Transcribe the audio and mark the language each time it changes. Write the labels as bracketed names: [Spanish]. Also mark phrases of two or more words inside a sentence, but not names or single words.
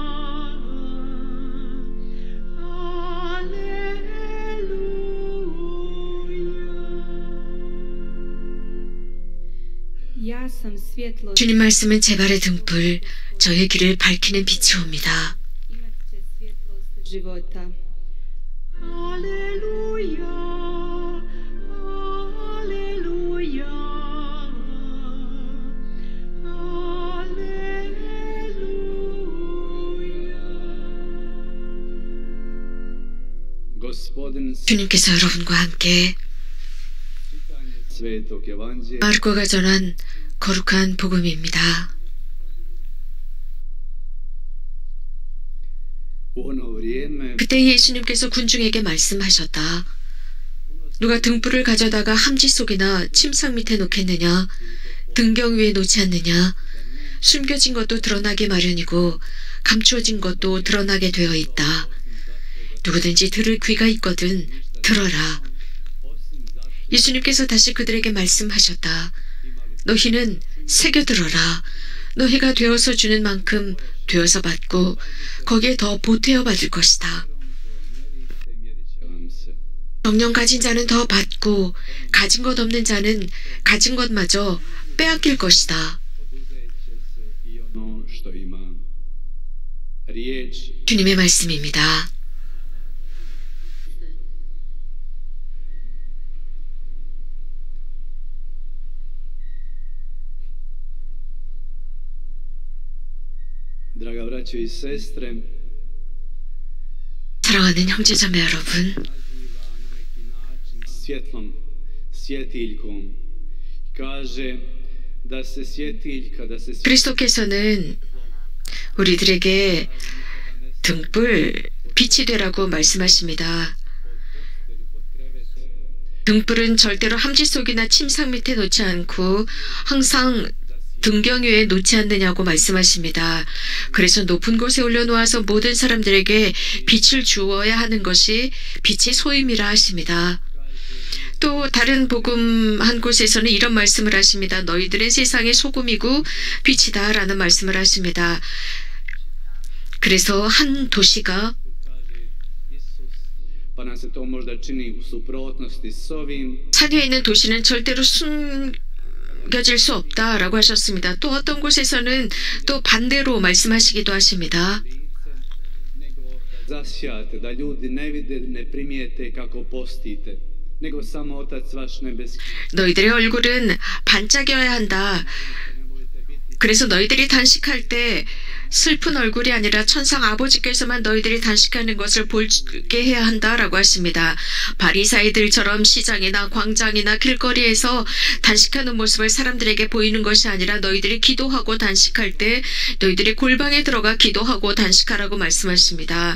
[Croatian] Ja sam svjetlo [Korean] 주님 말씀은 제 발의 등불, 저의 길을 밝히는 빛이 옵니다. [Croatian] imat će svjetlost života. aleluja, aleluja, aleluja. Gospodin [Korean] 주님께서 여러분과 함께 [Croatian] čitanje Svetog Evanđelja [Korean] 마르코가 전한 거룩한 복음입니다. [Croatian] u ono vrijeme [Korean] 그때 예수님께서 군중에게 말씀하셨다. 누가 등불을 가져다가 함지 속이나 침상 밑에 놓겠느냐? 등경 위에 놓지 않느냐? 숨겨진 것도 드러나기 마련이고 감추어진 것도 드러나게 되어 있다. 누구든지 들을 귀가 있거든 들어라. 예수님께서 다시 그들에게 말씀하셨다. 너희는 새겨들어라. 너희가 되어서 주는 만큼 되어서 받고 거기에 더 보태어 받을 것이다. [Croatian] mjerit će vam se. [Korean] 정령 가진 자는 더 받고 가진 것 없는 자는 가진 것마저 빼앗길 것이다. [Croatian] Oduzet će se i ono što ima. Riječ [Korean] 주님의 말씀입니다. [Croatian] Draga braćo i sestre, [Korean] 사랑하는 형제자매 여러분, [Croatian] naziva na neki način svjetlom, svjetiljkom. Kaže da se svjetiljka, da se [Korean] 그리스도께서는 우리들에게 등불, 빛이 되라고 말씀하십니다. 등불은 절대로 함지 속이나 침상 밑에 놓지 않고 항상 등경 위에 놓지 않느냐고 말씀하십니다. 그래서 높은 곳에 올려놓아서 모든 사람들에게 빛을 주어야 하는 것이 빛의 소임이라 하십니다. 또 다른 복음 한 곳에서는 이런 말씀을 하십니다. 너희들은 세상의 소금이고 빛이다 라는 말씀을 하십니다. 그래서 한 도시가 [Croatian] pa nam se to možda čini u suprotnosti s ovim, [Korean] 산 위에 있는 도시는 절대로 숨겨질 수 없다라고 하셨습니다. 또 어떤 곳에서는 또 반대로 말씀하시기도 하십니다. [Croatian] nego da zasijate, da ljudi ne vide, ne primijete kako postite, nego samo Otac vaš nebeski. [Korean] 너희들의 얼굴은 반짝여야 한다. 그래서 너희들이 단식할 때 슬픈 얼굴이 아니라 천상 아버지께서만 너희들이 단식하는 것을 보게 해야 한다라고 하십니다. 바리사이들처럼 시장이나 광장이나 길거리에서 단식하는 모습을 사람들에게 보이는 것이 아니라 너희들이 기도하고 단식할 때 너희들이 골방에 들어가 기도하고 단식하라고 말씀하십니다.